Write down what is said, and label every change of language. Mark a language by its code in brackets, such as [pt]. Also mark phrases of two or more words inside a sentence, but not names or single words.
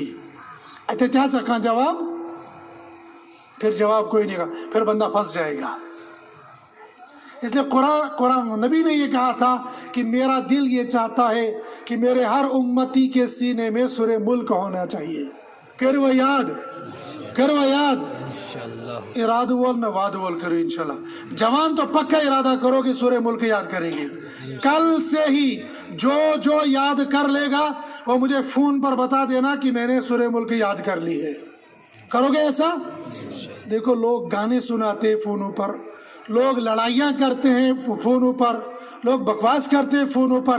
[ur] اچھا کیا سکھا جواب پھر جواب کوئی نہیں گا پھر بندہ پھنس جائے گا. اس لیے قرآن نبی نے یہ کہا تھا کہ میرا دل یہ چاہتا ہے کہ میرے ہر امتی کے سینے میں سورہ ملک ہونا چاہیے. [ks] کرو یاد ارادہ وول نہ واد وول کرو انشاءاللہ. [ur] جوان تو پکا ارادہ کرو کہ سورہ ملک یاد کریں گے. کل سے ہی جو یاد کر لے گا وہ مجھے فون پر بتا دینا کہ میں نے سورہ ملک یاد کر لی ہے. کرو گے ایسا؟ دیکھو لوگ گانے سناتے فونوں پر لوگ لڑائیاں کرتے ہیں فونوں پر لوگ بکواس کرتے ہیں فونوں پر.